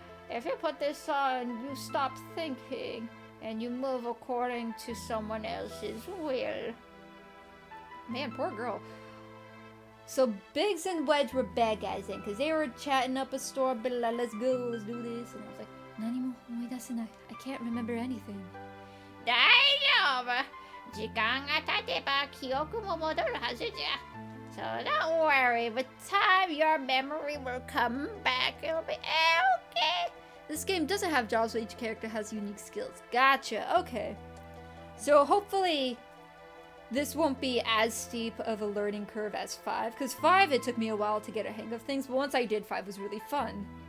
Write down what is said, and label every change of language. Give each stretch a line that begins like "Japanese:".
English: If you put this on, you stop thinking and you move according to someone else's will. Man, poor girl. So Biggs and Wedge were bad guys then, because they were chatting up a store, but let's go, let's do this. And I was like,
Japanese: 何も思い出せない.
English: I can't remember anything.
Japanese: 大丈夫。時間が経てば記憶も戻るはずじゃ。
English: So don't worry, with time your memory will come back. It'll be okay. This game doesn't have jobs, but each character has unique skills. Gotcha, okay. So hopefully this won't be as steep of a learning curve as 5, because 5 it took me a while to get a hang of things, but once I did, 5 was really fun.